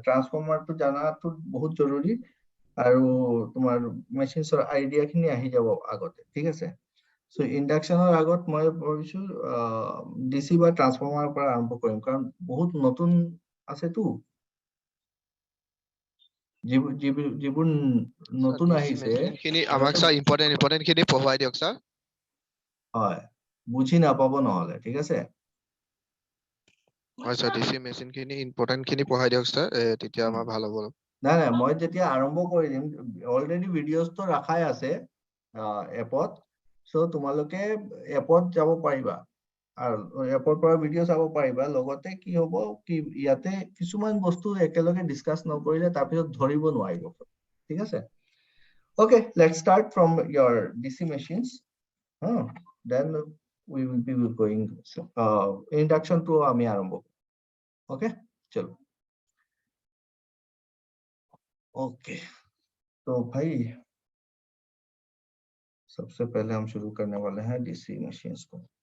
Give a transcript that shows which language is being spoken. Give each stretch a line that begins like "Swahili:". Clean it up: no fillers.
Assamese: ট্ৰান্সফৰ্মাৰটো জানাটো বহুত জৰুৰী, আৰু তোমাৰ মেচিনছৰ আইডিয়া খিনি আহি যাব আগতে, ঠিক আছে। সো ইন্ডাকশনৰ আগত মই ভাবিছো ডিসি বা ট্ৰান্সফৰ্মাৰৰ পৰা আৰম্ভ কৰিম, কাৰণ বহুত নতুন আছেতো, যিবোৰ নতুন আহিছে আমাক স্যার ইম্পর্টেন্ট খিনি পঢ়াই দিয়ক স্যার। হয়, বুঝি নাপাব নহলে, ঠিক আছে। হয় স্যার, ডিসি মেচিন খিনি ইম্পর্টেন্ট খিনি পঢ়াই দিয়ক স্যার, তেতিয়া আমাৰ ভাল হ'ব। নাই নাই, মই যেতিয়া আৰম্ভ কৰি দিম, অলৰেডি ভিডিঅ'জটো ৰাখাই আছে এপত, সো তোমালোকে এপত যাব পাৰিবা আৰু এপৰ পৰা ভিডিঅ' চাব পাৰিবা। লগতে কি হ'ব কি ইয়াতে কিছুমান বস্তু একেলগে ডিসকাস নকৰিলে তাৰপিছত ধৰিব নোৱাৰিব, ঠিক আছে।
English: Okay, let's start from your DC machines. Then we will be going introduction to
Assamese: আমি আরম্ভ।
Hindi: ओके चलो। ओके तो भाई सबसे पहले हम शुरू करने वाले हैं डीसी मशीन्स को।